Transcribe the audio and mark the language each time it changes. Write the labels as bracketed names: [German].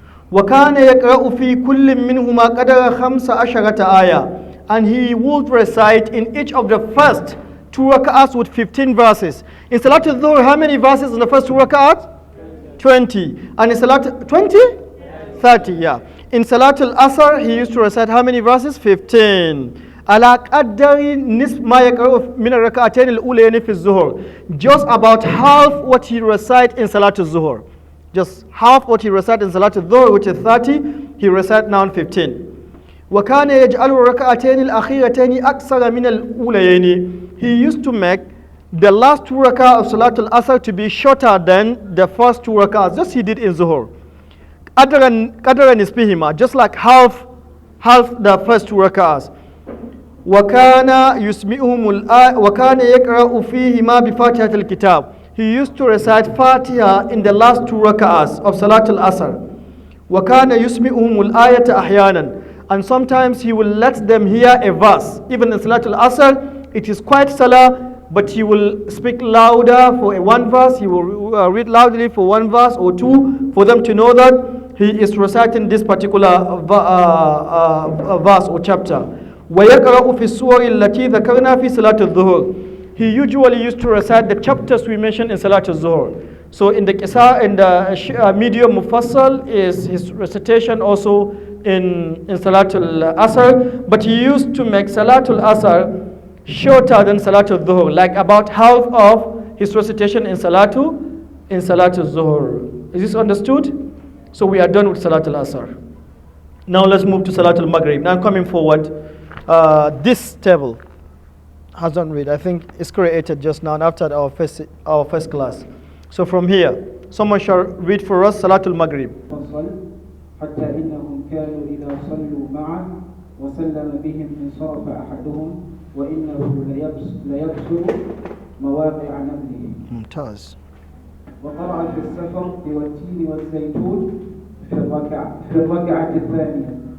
[Arabic] وَكَانَ يَقْرَأُ فِي كُلٍّ مِّنْهُمَا قَدَرَ 15 آيَةً. [English] And he would recite in each of the first 2 raka'ahs with 15 verses. In Salatul Dhuhr, how many verses in the first 2 raka'ahs? 20. And in Salatul 20? 30, yeah. In Salatul Asr, he used to recite how many verses? 15. [Arabic] على قدر نصف ما يقرأ من الركعتين الأولين في الظهر. [English] Just about half what he recite in Salatul Zuhur. Just half what he recite in Salatul Dhuhr, which is 30, he recite now 15. [Arabic] وكان يجعل الركعتين الأخيرتين أكثر من الأوليين. [English] He used to make the last 2 rak'ah of Salatul Asr to be shorter than the first 2 rak'ahs, just he did in Zuhur. [Arabic] قدر نصفهما, [English] just like half the first 2 rak'ahs. [Arabic] وكان يقرأ فيهما بفاتحة الكتاب. [English] He used to recite Fatiha in the last 2 rak'ahs of Salatul Asr. [Arabic] وكان يسمعهم الآية أحيانا. [English] And sometimes he will let them hear a verse. Even in Salatul Asr, it is quite salah, but he will speak louder for 1 verse. He will read loudly for 1 verse or 2 for them to know that he is reciting this particular verse or chapter. [Arabic] وَيَقْرَأُ فِي السُّوَرِ الَّتِي ذَكَرْنَا فِي صَلَاةِ الظُّهُرِ. [English] He usually used to recite the chapters we mentioned in Salatul Zuhur. So in the medium mufassal is his recitation also in Salatul Asr, but he used to make Salatul Asr shorter than Salatul Dhuhr, like about half of his recitation in Salatul Zuhur. Is this understood? So we are done with Salatul Asr. Now let's move to Salatul Maghrib. Now coming forward, this table hasn't read. I think it's created just now after our first class. So from here, someone shall read for us Salatul Maghrib. [Arabic] حتى إنهم كانوا إذا صلوا معا وسلم بهم انصرف أحدهم وإنه ليبصر مواقع نبله. ممتاز. وقرأ في السفر والتين والزيتون في الركعة الثانية.